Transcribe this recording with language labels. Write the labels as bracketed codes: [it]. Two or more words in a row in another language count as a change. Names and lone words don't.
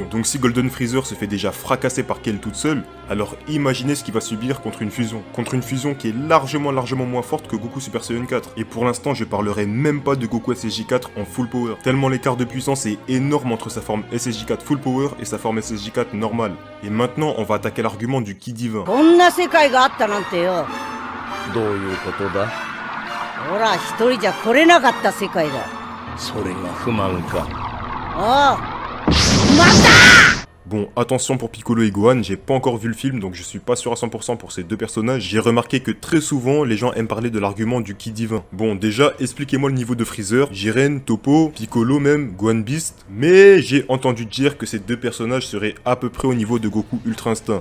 [fr] Donc si Golden Freezer se fait déjà fracasser par Kale toute seule, alors imaginez ce qu'il va subir contre une fusion. Contre une fusion qui est largement moins forte que Goku Super Saiyan 4. Et pour l'instant, je parlerai même pas de Goku SSJ4 en [en] full power. [fr] Tellement l'écart de puissance est énorme entre sa forme SSJ4 [en] full power [fr] et sa forme SSJ4 normale. Et maintenant, on va attaquer l'argument du ki divin. [ja] こんな世界があったなんてよ。どういうことだ？ほら、一人じゃ来れなかった世界だ。それが不満か。ああ。 [fr] Bon, attention pour Piccolo et Gohan, j'ai pas encore vu le film, donc je suis pas sûr à 100% pour ces deux personnages. J'ai remarqué que très souvent, les gens aiment parler de l'argument du ki divin. Bon, déjà, expliquez-moi le niveau de Freezer, Jiren, Toppo, Piccolo même, Gohan Beast. Mais j'ai entendu dire que ces deux personnages seraient à peu près au niveau de Goku Ultra Instinct.